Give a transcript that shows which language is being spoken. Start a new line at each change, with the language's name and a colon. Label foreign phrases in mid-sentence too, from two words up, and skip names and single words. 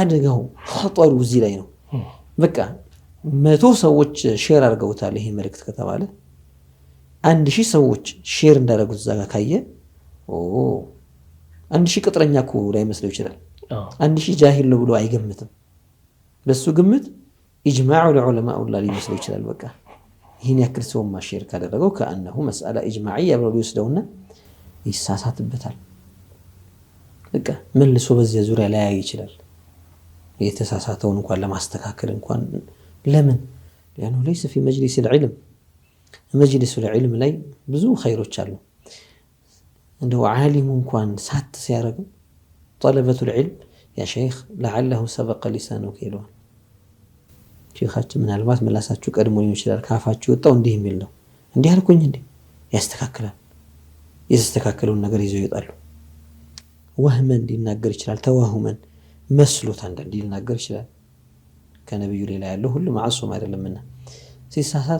Amharic: አደጋው ኸጠሩ እዚህ ላይ ነው። በቃ 100 ሰዎች ሼር አድርገውታል ይሄ መልእክት ከተባለ 1000 ሰዎች ሼር እንዳደረጉት እዛ ጋር ካየ 1000 ቅጥረኛ እኮ ላይመስለው ይችላል። 1000 ጃሂል ነው ብሎ አይገምትም። ለሱ ግምት
Arabic: إجماع العلماء
Amharic: ሊመስለው ይችላል። በቃ ይህን ያክል ሰው ማሼር ካደረገው
Arabic: كأنه مسألة إجماعية
Amharic: ብሎ ሊወስደውና ይሳሳትበታል። በቃ መልሶ በዚያ ዙሪያ ላይ ይችላል። የተሳሳተውን እንኳን ለማስተካከል እንኳን ለምን
Arabic: لانه ليس في مجلس العلم مجلس العلم
Amharic: ላይ ብዙ ኸይሮች አሉ። እንደው ዓሊሙ እንኳን ሳት ሲያረጉ
Arabic: طلبة العلم يا شيخ لعله سبق لسانك
Amharic: ይለዋል። ሼኻችን ምናልባት መላሳችሁ ቀድሞ ሊሆን ይችላል ካፋችሁ ወጣው እንዲህ የሚል ነው እንዲህ አልኩኝ እንዴ ያስተካክላል። የተስተካከለውን ነገር ይዘው ይወጣሉ። ወህመን ሊናገር ይችላል፣ ተዋሁመን መስሎት አንዳንዴ ሊናገር ይችላል። ከነብዩ ሌላ ያለው ሁሉ ማዕሱም አይደለምና ሲሳሳት